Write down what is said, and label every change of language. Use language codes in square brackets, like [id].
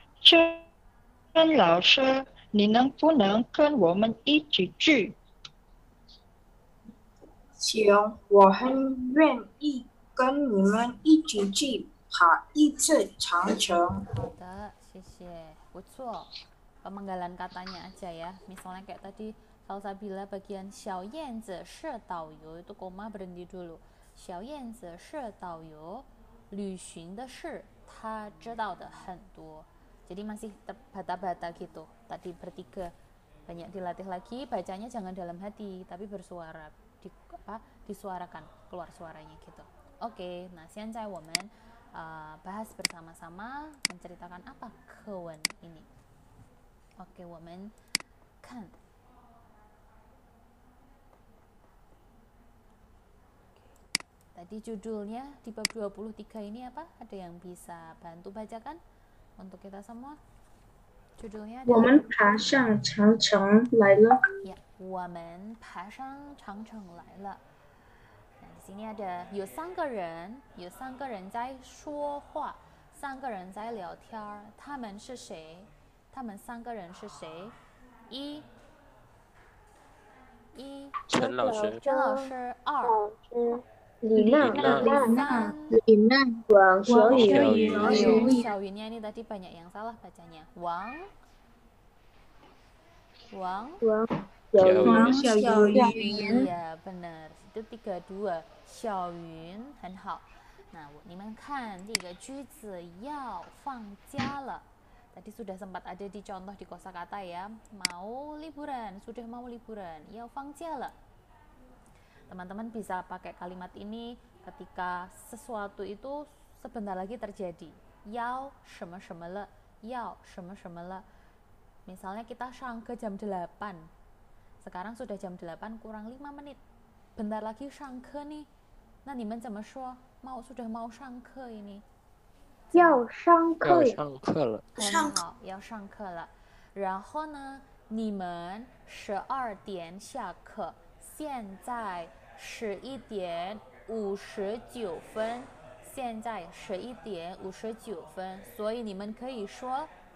[zh] 郑老师，你能不能跟我们一起去？行，我很愿意跟你们一起去爬一次长城。好的，谢谢，不错。 [id] Pemenggalan katanya aja ya. Misalnya kayak tadi Salsabila bagian [zh] 小燕子是导游 [id] itu koma berhenti dulu. [zh] 小燕子是导游，旅行的事他知道的很多。 [id] Jadi masih terbata-bata gitu. Tadi bertiga banyak dilatih lagi, bacanya jangan dalam hati tapi bersuara, disuarakan, keluar suaranya gitu. Oke, nah [zh] 现在我们 [id] bahas bersama-sama menceritakan apa kewen ini. Oke, [zh] 我们看 [id] tadi judulnya di bab 23 ini apa? Ada yang bisa bantu bacakan untuk kita semua? Judulnya adalah [zh] 我们爬上长城来了。 Ya, 我们爬上长城来了。 [id] Nah, di sini ada [zh] 有三个人在说话，3个人在聊天儿。他们是谁？他们3个人是谁？陈老师，郑老师，2 李娜，李娜，王小雨， [id] 小云ini tadi banyak yang salah bacanya. [zh] Wang, 小云， [id] ya benar, itu [zh] 32. 小云很好。那你们看这个句子要放假了。 [id] Tadi sudah sempat ada di contoh di kosakata ya, mau liburan, sudah mau liburan, ya [zh] 放假了。 [id] Teman-teman bisa pakai kalimat ini ketika sesuatu itu sebentar lagi terjadi. [zh] 要什么什么了，要什么什么了。 [id] Misalnya kita [zh] 上课jam 8. [id] Sekarang sudah jam 8 kurang 5 menit. Bentar lagi 上课 nih. [zh] Nah, 你们怎么说? [id] Sudah mau 上课 ini. [zh] 要上课了。要上课了。很好，要上课了。然后呢，你们12点下课，现在11点59分，现在11点59分，所以你们可以说